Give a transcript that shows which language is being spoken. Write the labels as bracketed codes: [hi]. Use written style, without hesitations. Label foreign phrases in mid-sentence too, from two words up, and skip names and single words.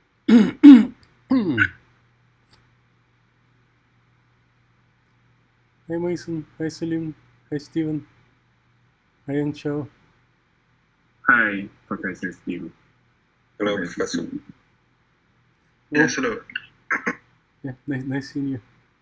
[en] Hi Mason, hi Salim, hi Steven, hi Anchao. Hi, Professor Steve. Hello, Professor. Well, Yes, hello. yeah, nice seeing you.